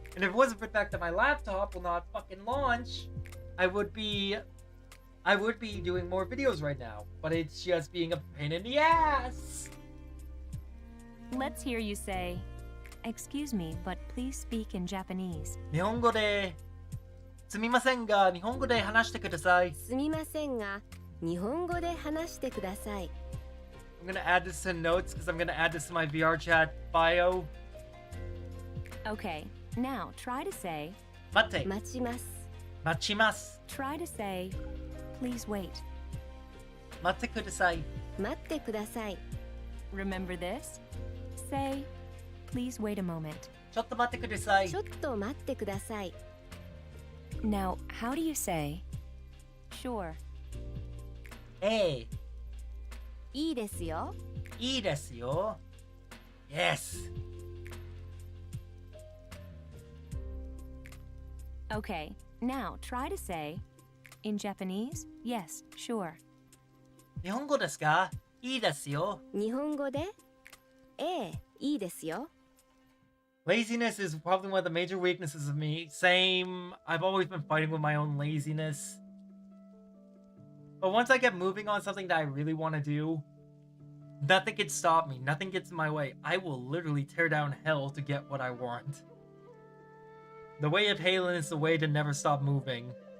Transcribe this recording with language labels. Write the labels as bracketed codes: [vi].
[en] And if it wasn't for the fact that my laptop will not fucking launch, I would be doing more videos right now. But it's just being a pain in the ass. let's hear you say, excuse me, but please speak in Japanese. [ja] 日本語で、すみませんが、日本語で話してください。すみませんが日本語で話してください [en] I'm gonna add this to notes because I'm gonna add this to my VR chat bio. Okay, now try to say, [ja] 待って、待ちます待ちます。 [en] try to say, please wait. [ja] 待ってください。待ってください [en] Remember this? Say, please wait a moment. [ja] ちょっと待ってくださいち。ょっと待ってください [en] Now, how do you say, sure? [ja] えいいですよえ、いいですよ。 [en] Yes. Okay, now try to say, in Japanese, yes, sure. [ja] 日本語ですか？いいですよ。日本語でええいいですよ [en] Laziness is probably one of the major weaknesses of me. Same. I've always been fighting with my own laziness. But once I get moving on something that I really want to do, nothing can stop me. Nothing gets in my way. I will literally tear down hell to get what I want. The way of Halen is the way to never stop moving.